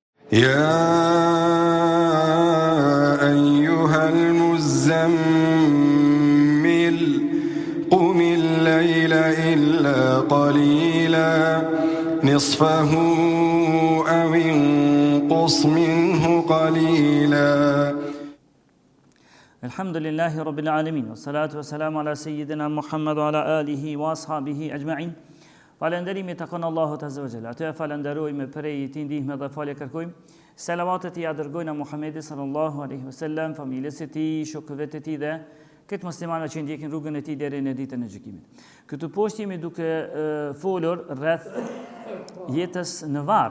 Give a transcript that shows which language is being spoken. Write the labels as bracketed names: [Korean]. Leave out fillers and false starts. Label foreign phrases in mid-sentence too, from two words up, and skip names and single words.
[Arabic] يا أيها المزمل قم الليل إلا قليلا نصفه أو انقص منه قليلا. الحمد لله رب العالمين والصلاة والسلام على سيدنا محمد وعلى آله وأصحابه أجمعين. [Albanian] Falënderimi takon Allahut [Arabic] عز وجل. [Albanian] Atë falenderojmë prej tij ndihmë dhe falje kërkojmë. Selavatet i dërgojnë Muhamedit [Arabic] صلى الله عليه وسلم, [Albanian] familjes së tij, shokëve të tij dhe këtë muslimanë që ndjekin rrugën e tij deri në ditën e gjykimit. Këtu poshtë jemi duke folur rreth jetës në varr.